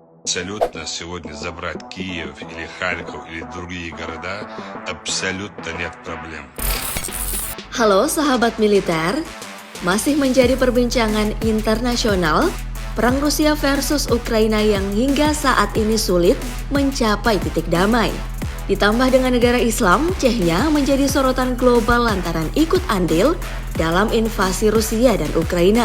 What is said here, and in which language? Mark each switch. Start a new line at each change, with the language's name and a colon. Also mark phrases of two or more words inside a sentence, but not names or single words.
Russian: Абсолютно сегодня забрать Киев или Харьков или другие города абсолютно нет проблем.
Indonesian: Halo sahabat militer, masih menjadi perbincangan internasional perang Rusia versus Ukraina yang hingga saat ini sulit mencapai titik damai. Ditambah dengan negara Islam, Chechnya menjadi sorotan global lantaran ikut andil dalam invasi Rusia dan Ukraina.